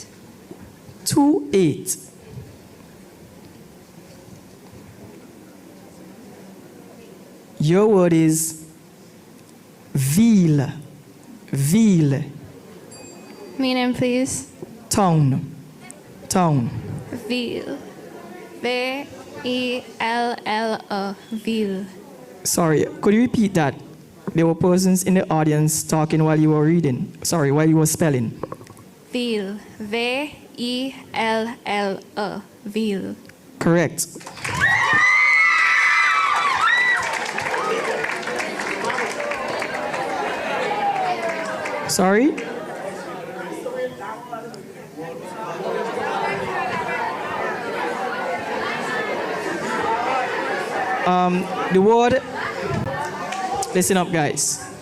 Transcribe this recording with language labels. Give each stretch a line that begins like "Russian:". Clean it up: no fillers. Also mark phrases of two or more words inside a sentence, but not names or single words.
English: 28. Your word is ville. Ville. Meaning, please. Town. Town. Ville. V-E-L-L-E. Ville. Sorry, could you repeat that? There were persons in the audience talking while you were reading. Sorry, while you were spelling. Ville. V-E-L-L-E. Ville. Correct. Sorry? The word, listen up guys.